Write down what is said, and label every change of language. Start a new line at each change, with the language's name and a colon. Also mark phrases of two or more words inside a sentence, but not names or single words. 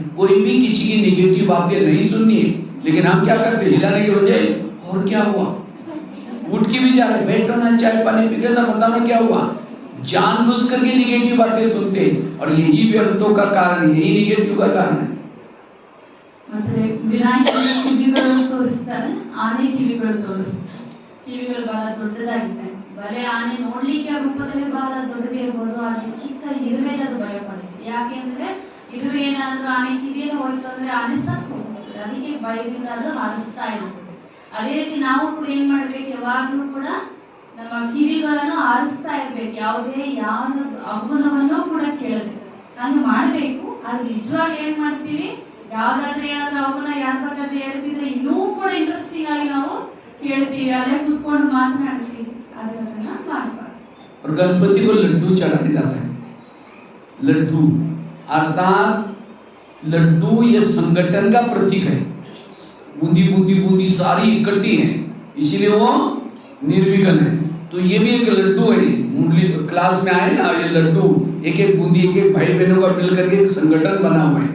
Hindi: कोई भी किसी की निगेटिव बातें नहीं सुननी है, लेकिन हम क्या करते, हिलाने के बजाय और क्या हुआ, उठ के भी जा रहे, बैठो ना, चाय पानी पी के ना, बताना क्या हुआ, जानबूझ करके निगेटिव बातें सुनते हैं, और यही व्यर्थों का कारण, यही निगेटिव का कारण है।
Kannada: ಮತ್ತೆ ವಿನಾಯಕನ ಕಿವಿಗಳನ್ನು ತೋರಿಸ್ತಾರೆ, ಆನೆ ಕಿವಿಗಳು ತೋರಿಸ್ತಾರೆ. ಕಿವಿಗಳು ಬಹಳ ದೊಡ್ಡದಾಗಿದೆ. ಬಲೆ ಆನೆ ನೋಡ್ಲಿಕ್ಕೆ ರೂಪದಲ್ಲಿ ಬಹಳ ದೊಡ್ಡದೇ ಇರ್ಬೋದು, ಆದ್ರೆ ಚಿಕ್ಕ ಇರುವೆಗೆ ಅದು ಭಯ ಪಡುತ್ತೆ. ಯಾಕೆಂದ್ರೆ ಇರುವೆ ಏನಾದ್ರೂ ಆನೆ ಕಿವಿಯಲ್ಲಿ ಹೋಯ್ತು ಅಂದ್ರೆ ಆನೆ ಸತ್ತು ಹೋಗ್ತದೆ, ಅದಕ್ಕೆ ಭಯದಿಂದ ಅದು ಹಾರಿಸ್ತಾ ಇರ್ತದೆ. ಅದೇ ರೀತಿ ನಾವು ಕೂಡ ಏನ್ ಮಾಡ್ಬೇಕು, ಯಾವಾಗ್ಲೂ ಕೂಡ ನಮ್ಮ ಕಿವಿಗಳನ್ನು ಆರಿಸ್ತಾ ಇರ್ಬೇಕು, ಯಾವುದೇ ಯಾವ ಅವಗುಣವನ್ನು ಕೂಡ ಕೇಳಬೇಕು. ಹಾಗೆ ಮಾಡ್ಬೇಕು. ಆದ್ರೆ ನಿಜವಾಗಿ ಏನ್ ಮಾಡ್ತೀವಿ, ಯಾವ್ದಾದ್ರೆ ಏನಾದ್ರೂ ಅವಗುಣ ಯಾರ ಬೇಕಾದ್ರೆ ಹೇಳ್ತಿದ್ರೆ ಇನ್ನೂ ಕೂಡ ಇಂಟ್ರೆಸ್ಟಿಂಗ್ ಆಗಿ ನಾವು ಕೇಳ್ತೀವಿ, ಅಲ್ಲೇ ಕೂತ್ಕೊಂಡು ಮಾತನಾಡ್ತೀವಿ. ಆದ್ರೆ ಅದನ್ನ ಮಾಡಬಾರ್ದು.
Hindi: और गणपति को लड्डू चढ़ाया जाता है। लड्डू अर्थात लड्डू ये संगठन का प्रतीक है, बूंदी बूंदी बूंदी सारी इकट्ठी है, इसीलिए वो निर्विघ्न है। तो ये भी एक लड्डू है, मुरली क्लास में आए ना, ये लड्डू एक एक बूंदी एक एक भाई बहनों का मिलकर के एक संगठन बना हुआ है।